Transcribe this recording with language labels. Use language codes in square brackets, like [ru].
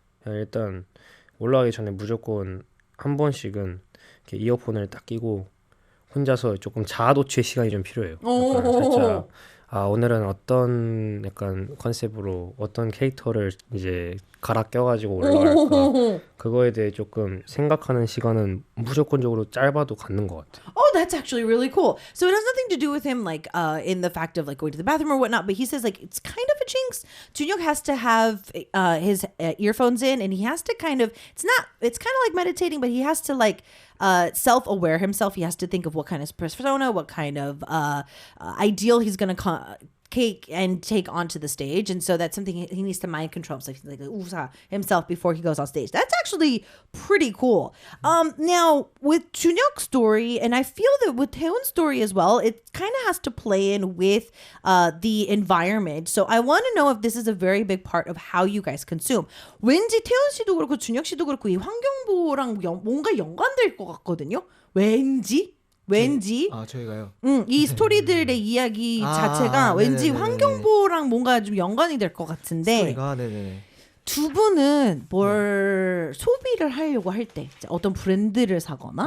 [ko] 그냥 일단 올라가기 전에 무조건 한 번씩은 이렇게 이어폰을 딱 끼고 혼자서 조금 자아 도취의 시간이 좀 필요해요. 약간 살짝 오늘은 어떤 약간 컨셉으로 어떤 캐릭터를 이제 갈아 껴가지고 올라갈까 그거에 대해 조금 생각하는 시간은 무조건적으로 짧아도 갖는 것 같아요. [en] Oh, that's actually really cool. So it has nothing to do with him, like, in the fact of like going to the bathroom or whatnot. But he says like it's kind of a jinx. Junyook has to have his earphones in, and he has to kind of. It's kind of like meditating, but he has to like self-aware himself. He has to think of what kind of persona, what kind of ideal he's gonna take onto the stage, and so that's something he needs to mind control himself before he goes on stage. That's actually pretty cool. Now with Junyook's story, and I feel that with Taehoon's story as well, it kind of has to play in with the environment. So I want to know if this is a very big part of how you guys consume. [ko] 왠지 태훈 씨도 그렇고 준혁 씨도 그렇고 이 환경보호랑 뭔가 연관될 것 같거든요. 왠지. 저희가요. 이 스토리들의 이야기 자체가 왠지 네네네네. 환경보호랑 뭔가 좀 연관이 될 것 같은데 스토리가 네네. 두 분은 뭘 소비를 하려고 할 때 어떤 브랜드를 사거나